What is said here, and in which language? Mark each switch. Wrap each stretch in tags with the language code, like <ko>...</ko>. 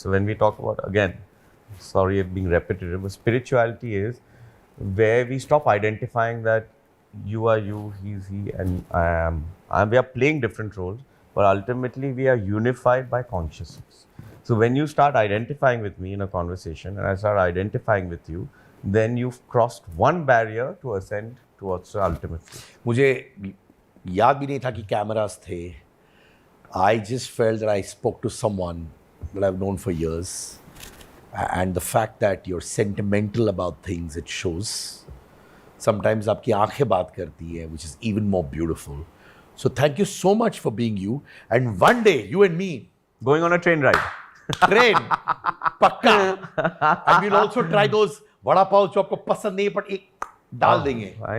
<en>So when we talk about, again, sorry if being repetitive, but spirituality is where we stop identifying that you are you, he's he, and I am. We are playing different roles, but ultimately we are unified by consciousness. So when you start identifying with me in a conversation and I start identifying with you, then you've crossed one barrier to ascend towards the ultimate truth.</en> <hi>मुझे याद भी नहीं था कि cameras थे.</hi> <en>I just felt that I spoke to someone that I've known for years. And the fact that you're sentimental about things, it shows. Sometimes</en> <hi>आपकी आंखें बात करती है,</hi> <en>which is even more beautiful. So thank you so much for being you. And one day, you and me, Going on a train ride.</en> <hi>train, पक्का.</hi> <en>And we'll also try those</en> <hi>vada pav जो आपको पसंद नहीं,</hi> <en>but</en> <hi>एक डाल देंगे.</hi>